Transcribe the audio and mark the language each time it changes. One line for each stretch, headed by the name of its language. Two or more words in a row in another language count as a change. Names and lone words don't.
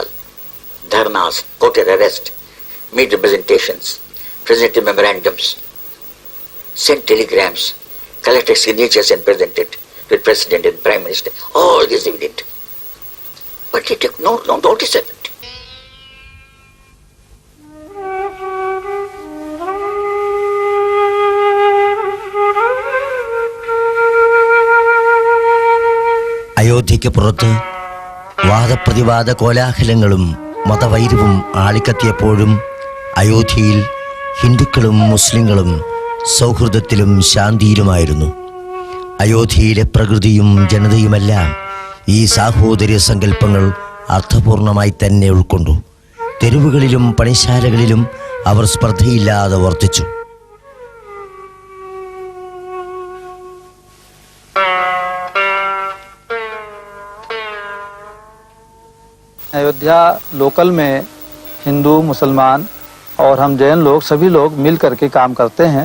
English: Dharnas, courted arrest, made representations, presented memorandums, sent telegrams, collected signatures and presented to the President and Prime Minister. All this we did. But they took no notice of it.
Malayalam: അയോധ്യയ്ക്ക് പുറത്ത് വാദപ്രതിവാദ കോലാഹലങ്ങളും മതവൈരവും ആളിക്കത്തിയപ്പോഴും അയോധ്യയിൽ ഹിന്ദുക്കളും മുസ്ലിങ്ങളും സൗഹൃദത്തിലും ശാന്തിയിലുമായിരുന്നു. അയോധ്യയിലെ പ്രകൃതിയും ജനതയുമെല്ലാം ഈ സാഹോദര്യ സങ്കല്പങ്ങൾ അർത്ഥപൂർണമായി തന്നെ ഉൾക്കൊണ്ടു. തെരുവുകളിലും പണിശാലകളിലും അവർ സ്പർദ്ധയില്ലാതെ വർത്തിച്ചു.
Hindi: अयोध्या लोकल में हिंदू, मुसलमान और हम जैन लोग सभी लोग मिल करके काम करते हैं.